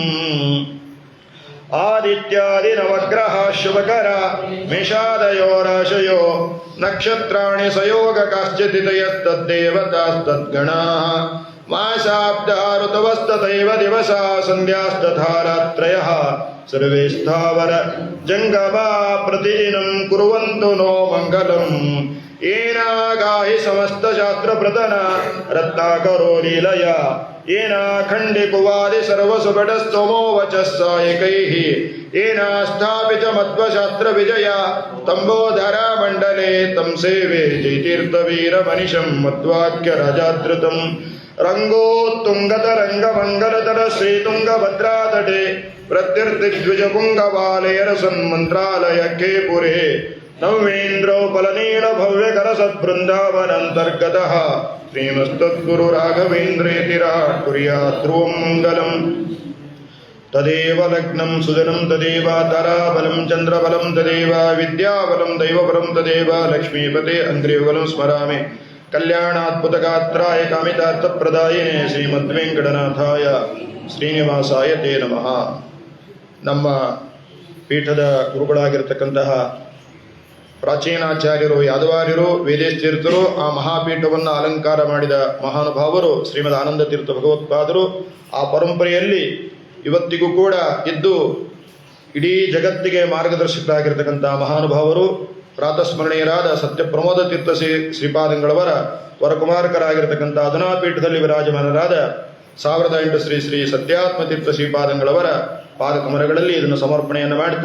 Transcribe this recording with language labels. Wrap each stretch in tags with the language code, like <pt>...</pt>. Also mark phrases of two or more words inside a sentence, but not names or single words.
<sa>ಆದಿತ್ಯಾದಿ ನವಗ್ರಹ ಶುಭಕರ ಮೇಷಾದಯೋ ರಾಶಯೋ ನಕ್ಷತ್ರಾಣಿ ಸಯೋಗ ಕಾಶ್ಚಿದಿತಯಸ್ತದ್ದೇವತಾಸ್ತದ್ಗಣಾಃ ಮಾಸಾಬ್ದಾ ಋತವಸ್ತತೈವ ದಿವಸಾ ಸಂಧ್ಯಾಸ್ತಥಾ ರಾತ್ರಯಃ ಸರ್ವೇ ಸ್ಥಾವರ ಜಂಗಮಾ ಪ್ರತಿದಿನಂ ಕುರ್ವಂತು ನೋ ಮಂಗಲಂ. ಏನಾಗಾಹಿ ಸಮಸ್ತ ಶಾಸ್ತ್ರ ಪ್ರತನ ರತ್ನಾಕರೋ ಲೀಲಯ ಏನಾಖಂಡಿ ಕುವಾದಿ ಸರ್ವಸುಭಟಸ್ತಮೋ ವಚಸ್ಸಾಯಕೈಃ ಏನಾಸ್ಥಾಪಿತ ಮಧ್ವಶಾಸ್ತ್ರ ವಿಜಯ ತಂಬೋಧರ ಮಂಡಲೆ ತಂ ಸೇವೆ ಜಯತೀರ್ಥವೀರ ಮನಿಷಂ ಮಧ್ವಾಕ್ಯ ರಾಜಾದೃತಂ. ರಂಗೋತ್ತುಂಗತ ರಂಗಮಂಗಲತರ ಶ್ರೀತುಂಗಭದ್ರಾತಟೆ ಪ್ರತ್ಯರ್ಥಿದ್ವಿಜ ಪುಂಗವಾಲಯರ ಸನ್ಮಂತ್ರಾಲಯ ಖೇಪುರೆ ನವೇಂದ್ರೋ ಫಲನೀಳ ಭವ್ಯ ಕರಸದ್ಬೃಂದಾವನಂತರ್ಗತಃ ಶ್ರೀಮಸ್ತದ್ಗುರು ರಾಘವೇಂದ್ರೇತಿ ಕುರ್ಯಾತ್ ಧ್ರುವಂ ಮಂಗಲಂ. ತದೇವ ಲಗ್ನಂ ಸುಜನಂ ತದೇವ ತಾರಾಬಲಂ ಚಂದ್ರಬಲಂ ತದೇವ ವಿದ್ಯಾಬಲಂ ದೈವಬಲಂ ತದೇವ ಲಕ್ಷ್ಮೀಪತೆ ಅಂಗ್ರಿಯುಗಲಂ ಸ್ಮರಾಮಿ. ಕಲ್ಯಾಣಾದ್ಭುತಗಾತ್ರಾಯ ಕಾಮಿತಾರ್ಥಪ್ರದಾಯಿನೇ ಶ್ರೀಮದ್ವೆಂಕಟನಾಥಾಯ ಶ್ರೀನಿವಾಸಾಯ ತೇ ನಮಃ.</sa> <kn>ನಮ್ಮ ಪೀಠದ ಗುರುಗಳಾಗಿರ್ತಕ್ಕಂತಹ ಪ್ರಾಚೀನಾಚಾರ್ಯರು, ಯಾದವಾರ್ಯರು, ವೇದೇಶತೀರ್ಥರು, ಆ ಮಹಾಪೀಠವನ್ನು ಅಲಂಕಾರ ಮಾಡಿದ ಮಹಾನುಭಾವರು ಶ್ರೀಮದ್ ಆನಂದ ತೀರ್ಥ ಭಗವತ್ಪಾದರು ಆ ಪರಂಪರೆಯಲ್ಲಿ ಇವತ್ತಿಗೂ ಕೂಡ ಇದ್ದು ಇಡೀ ಜಗತ್ತಿಗೆ ಮಾರ್ಗದರ್ಶಕರಾಗಿರ್ತಕ್ಕಂತಹ ಮಹಾನುಭಾವರು ಪ್ರಾತಸ್ಮರಣೀಯರಾದ ಸತ್ಯ ಪ್ರಮೋದ ತೀರ್ಥ ಶ್ರೀಪಾದಂಗಳವರ ವರಕುಮಾರಕರಾಗಿರ್ತಕ್ಕಂಥ ಅಧುನಾಪೀಠದಲ್ಲಿ ವಿರಾಜಮಾನರಾದ 1008 ಶ್ರೀ ಶ್ರೀ ಸತ್ಯಾತ್ಮ ತೀರ್ಥ ಶ್ರೀಪಾದಂಗಳವರ ಪಾದಕಮರಗಳಲ್ಲಿ ಇದನ್ನು ಸಮರ್ಪಣೆಯನ್ನು ಮಾಡಿದ್ದ.</kn>